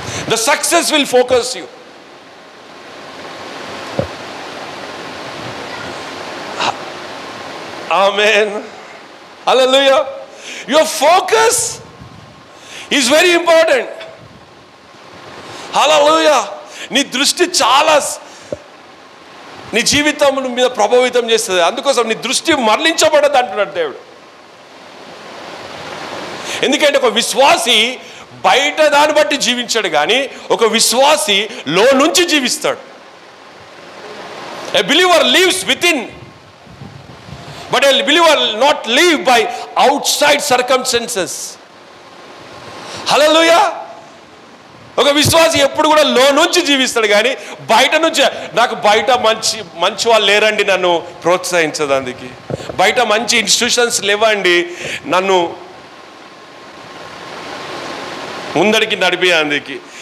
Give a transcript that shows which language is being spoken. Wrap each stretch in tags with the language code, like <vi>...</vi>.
<en>The success will focus you. Amen. Hallelujah. Your focus is very important. Hallelujah.</en> <te>నీ దృష్టి చాలా నీ జీవితం మీద ప్రభావితం చేస్తుంది. అందుకోసం నీ దృష్టి మరలించబడదు అంటున్నాడు దేవుడు. ఎందుకంటే ఒక విశ్వాసి బయట దాన్ని బట్టి జీవించాడు కానీ ఒక విశ్వాసి లో నుంచి జీవిస్తాడు.</te> <en>A believer lives within, but a believer not live by outside circumstances.</en> <te>హల్లెలూయా. ఒక విశ్వాసి ఎప్పుడు కూడా లో నుంచి జీవిస్తాడు కానీ బయట నుంచి నాకు బయట మంచి వాళ్ళు లేరండి నన్ను ప్రోత్సహించడానికి, బయట మంచి ఇన్స్టిట్యూషన్స్ లేవండి నన్ను ముందడికి నడిపేందుకు.</te>